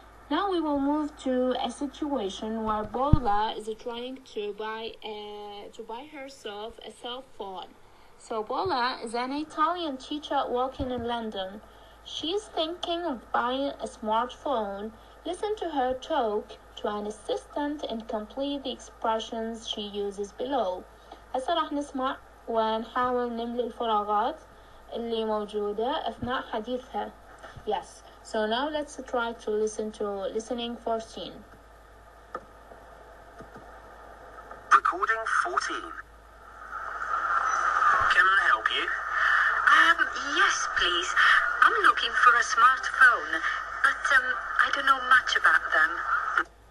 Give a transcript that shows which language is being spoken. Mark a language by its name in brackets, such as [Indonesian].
[English] Now we will move to a situation where Bola is trying to buy herself a cell phone. So Bola is an Italian teacher working in London. She's thinking of buying a smartphone. Listen to her talk to an assistant and complete the expressions she uses below. [Arabic] هسه راح نسمع ونحاول نملي الفراغات اللي موجودة أثناء حديثها. [English] Yes. So now let's try to listen to listening 14. Recording 14. Can I help you? Yes, please. I'm looking for a smartphone, but I don't know much about them.